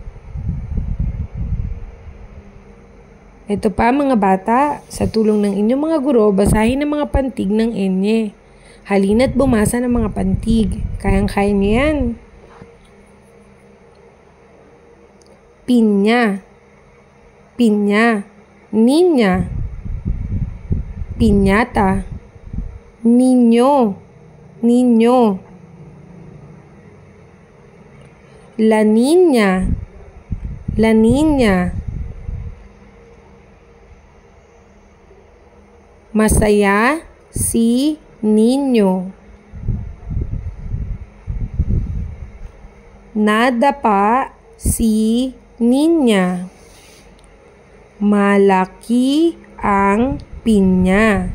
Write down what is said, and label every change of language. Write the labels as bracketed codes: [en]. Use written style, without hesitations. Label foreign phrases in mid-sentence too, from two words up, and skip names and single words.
[tl] Ito pa mga bata, sa tulong ng inyong mga guro, basahin ang mga pantig ng N. Halina't bumasa ng mga pantig. Kayang-kaya niyo yan. Pinya. Pinya. Ninya. Piñata. Niño. [es] Niño. La niña. La niña. [tl] Masaya si niño. Nadapa si niña. Malaki ang pinya.